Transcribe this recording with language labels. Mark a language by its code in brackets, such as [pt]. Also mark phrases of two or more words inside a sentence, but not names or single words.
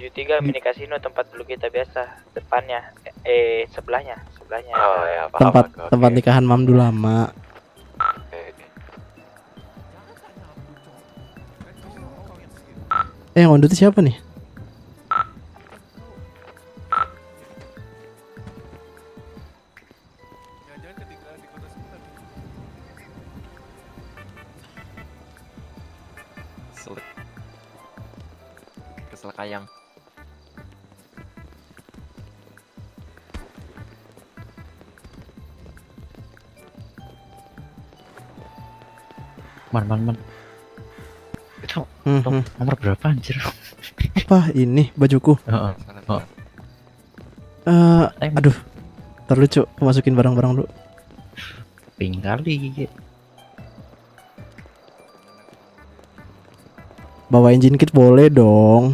[id] 73 mini kasino tempat dulu kita biasa. Depannya, sebelahnya. Oh ya, paham Tempat aku, oke. tempat nikahan Mamdu lama. Oke. Yang [en] on duty [id] siapa nih? Jangan-jangan ketinggalan di kota sebelah. Kesel kayang. Man. Itu Hmm. nomor berapa anjir? Apa ini bajuku? Heeh. Oh. Aduh. Terlucu, aku masukin barang-barang dulu. Pink kali. Bawa [en] engine kit [id] boleh dong.